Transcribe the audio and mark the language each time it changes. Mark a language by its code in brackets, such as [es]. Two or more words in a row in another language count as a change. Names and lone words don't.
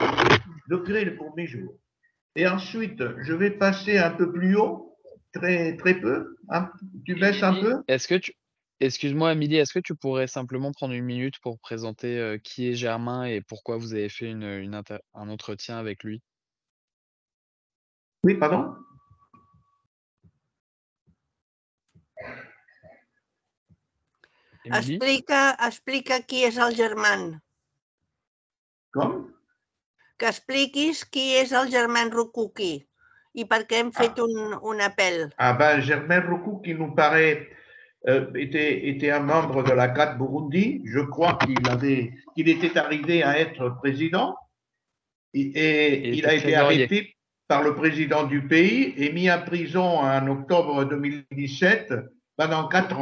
[fr] Et ensuite, je vais passer un peu plus haut, très peu. Hein, tu baisses un peu? Excuse-moi, Amélie, est-ce que tu pourrais simplement prendre 1 minute pour présenter qui est Germain et pourquoi vous avez fait un entretien avec lui? Oui, pardon? [ca] Explica qui és el Germain. Com? Que expliquis qui és el Germain Rukuki i per què hem fet un appel. [fr] Germain Rukuki nous paraît était un membre de la CAT Burundi. Je crois qu'il était arrivé à être président et il a été arrêté par le président du pays et mis en prison en octobre 2017 pendant 4 ans.